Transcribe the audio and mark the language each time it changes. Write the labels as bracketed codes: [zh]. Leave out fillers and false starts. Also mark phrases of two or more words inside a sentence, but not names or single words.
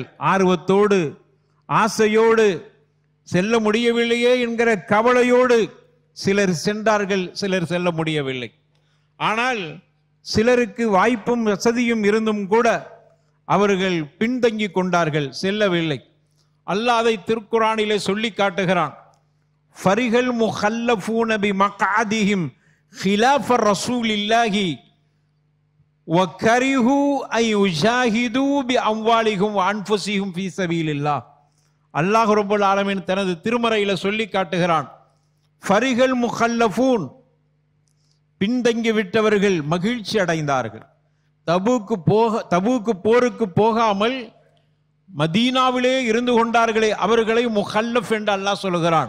[ta] ஆர்வத்தோடு ஆசையோடு செல்ல முடியவில்லையே என்கிற கவலையோடு சிலர் சென்றார்கள், சிலர் செல்ல முடியவில்லை. ஆனால் சிலருக்கு வாய்ப்பும் வசதியும் இருந்தும் கூட அவர்கள் பின்தங்கி கொண்டார்கள், செல்லவில்லை. அல்லாஹ் அதை திருக்குரானிலே சொல்லி காட்டுகிறான். [ar] فرح المخلفون بمقعدهم خلاف رسول الله وكرهوا أن يجاهدوا بأموالهم وأنفسهم في سبيل الله. الله رب العالمين [ta] தனது திருமறையில சொல்லி காட்டுகிறான். [ar] فرح المخلفون, [ta] பின்தங்கி விட்டவர்கள் மகிழ்ச்சி அடைந்தார்கள். தபூக்கு போருக்கு போகாமல் மதீனாவிலே இருந்து கொண்டார்களே அவர்களை முஹல்லஃப் என்று அல்லாஹ் சொல்கிறான்.